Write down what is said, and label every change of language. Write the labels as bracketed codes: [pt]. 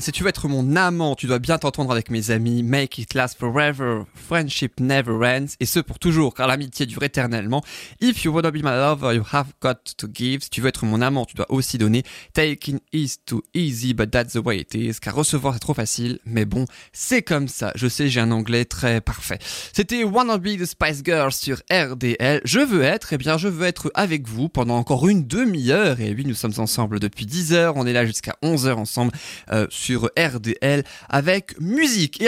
[fr] Si tu veux être mon amant, tu dois bien t'entendre avec mes amis. [en] Make it last forever. Friendship never ends. [fr] Et ce, pour toujours, car l'amitié dure éternellement. [en] If you wanna be my lover, you have got to give. [fr] Si tu veux être mon amant, tu dois aussi donner. [en] Taking is too easy, but that's the way it is. [fr] Car recevoir, c'est trop facile. Mais bon, c'est comme ça. Je sais, j'ai un anglais très parfait. C'était Wanna Be the Spice Girls sur RDL. Je veux être avec vous pendant encore une demi-heure. Et oui, nous sommes ensemble depuis 10 heures. On est là jusqu'à 11h ensemble sur RDL avec musique.